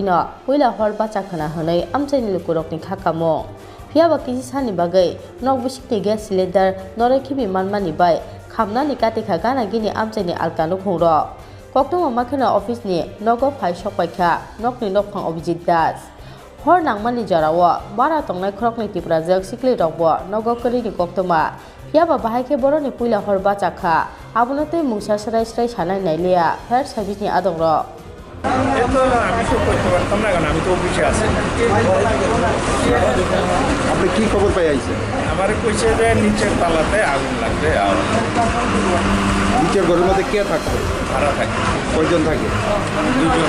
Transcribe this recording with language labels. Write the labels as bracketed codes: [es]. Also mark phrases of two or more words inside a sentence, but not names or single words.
[trp] no puila hor bacha khana honai amchai ni lukurokni khakamo phiaba kisi sani bagai nok bisikni [en] gas cylinder [trp] nore khibi manmani bai khamna ni katika gana gini amchai ni alkanu khungro Koktuma makhena office ni nogo phai sokpaikha nokni nokphang Abhijit Das hor nangmani jarawo bara tongnai khrokni Tripura jok sikli rokbo nogo kari ni koktuma phiaba bahaike boroni puila hor bachakha abunate mungsa srai sanai nailia [en] fire service [trp] ni adong ro [bn] এতো আমি তো করতে পারতাম না কারণ আমি তো অফিসে আছি আপনি কি খবর পাই আইছেন আমার কইছে যে নিচের তলাতে আগুন লাগবে আর নিচের ঘরের মধ্যে কে থাকে ভাড়া থাকে কয়জন থাকে দুজন